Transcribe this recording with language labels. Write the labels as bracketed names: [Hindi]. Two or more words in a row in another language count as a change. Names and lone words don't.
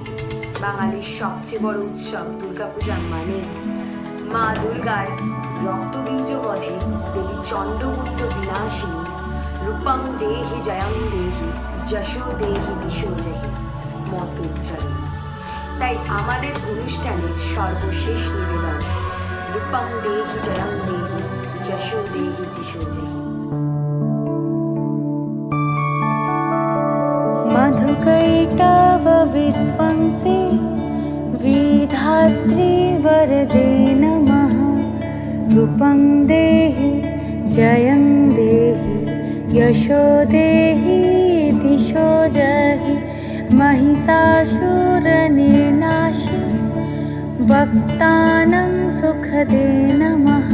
[Bangla] বাঙালির সবচেয়ে বড় উৎসব দুর্গাপূজা মানে মা দুর্গার রক্তবীজ বধে দেবী চণ্ডমুণ্ড বিনাশিনী [Sanskrit] রূপং দেহি জয়ং দেহি যশো দেহি দিশো জহি [Bangla] মন্ত্রোচ্চারণ। তাই আমাদের অনুষ্ঠানের সর্বশেষ নিবেদন [Sanskrit] রূপং দেহি জয়ং দেহি যশো দেহি দিশো জহি। मधुकैटव विद्वंसे विधात्री वरदे नमः। रूपं देहि जयं देहि यशो देहि दिशो जहि महिषासुरनिर्नाशि वक्तानं सुखदे नमः।